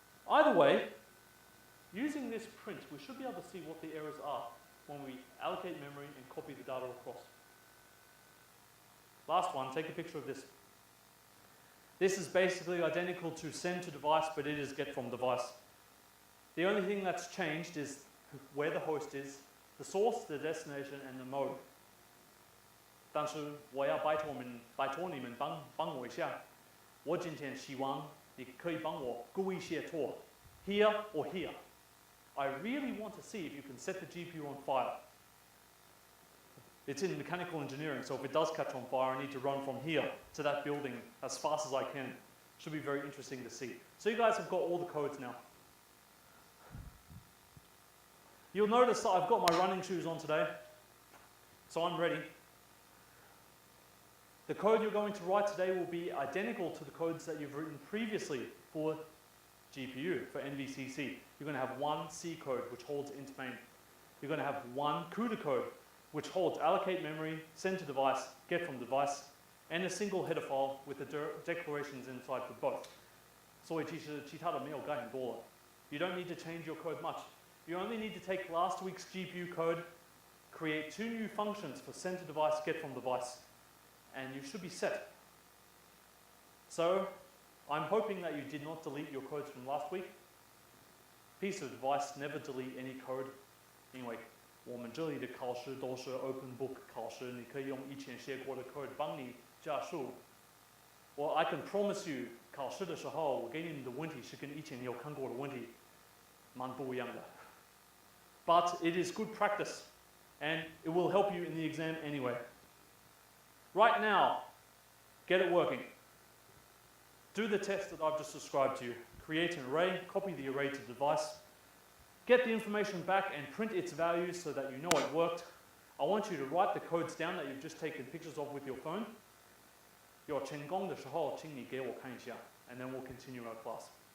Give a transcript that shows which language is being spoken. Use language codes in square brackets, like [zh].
[en] Either way, using this print, we should be able to see what the errors are when we allocate memory and copy the data across. Last one, take a picture of this. This is basically identical to send to device, but it is get from device. The only thing that's changed is where the host is, the source, the destination, and the mode. [zh] 但是我要拜托你们帮我一下，我今天希望你可以帮我勾一些错 [en] here or here. I really want to see if you can set the GPU on fire. It's in mechanical engineering, so if it does catch on fire, I need to run from here to that building as fast as I can. Should be very interesting to see. So you guys have got all the codes now. You'll notice that I've got my running shoes on today, so I'm ready. The code you're going to write today will be identical to the codes that you've written previously for GPU, for NVCC. You're going to have one C code, which holds int main. You're going to have one CUDA code, which holds allocate memory, send to device, get from device, and a single header file with the declarations inside for both. [zh] 所以其实其他的没有改很多了. [en] You don't need to change your code much. You only need to take last week's GPU code, create 2 new functions for send to device, get from device, and you should be set. So, I'm hoping that you did not delete your codes from last week. Piece of advice, never delete any code. [zh] Anyway, 我们这里的考试都是 open book 考试，你可以用以前写过的 code 帮你加速。 [en] Well, I can promise you, [zh] 考试的时候我给你们的问题是跟以前你有看过的问题蛮不一样的。 [en] But it is good practice, and it will help you in the exam anyway. Right now, get it working. Do the test that I've just described to you. Create an array, copy the array to the device, get the information back and print its values so that you know it worked. I want you to write the codes down that you've just taken pictures of with your phone. [zh] 有成功的时候，请你给我看一下 [en] and then we'll continue our class.